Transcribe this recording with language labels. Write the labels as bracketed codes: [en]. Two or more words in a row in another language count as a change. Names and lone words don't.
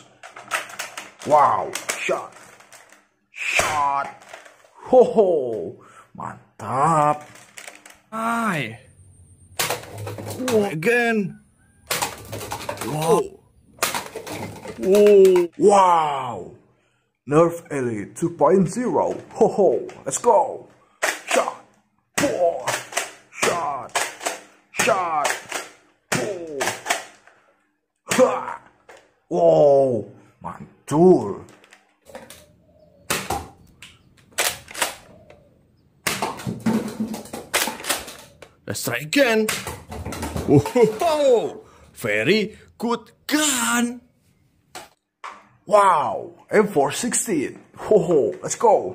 [en] Wow, shot, ho, mantap. Hi. Again. Wow. Whoa. Wow, Nerf Elite 2.0, ho, let's go. Shot, ho, shot, ho, ha, wow, mantul. Let's try again. Whoa. Very good gun. Wow, M416, ho, let's go.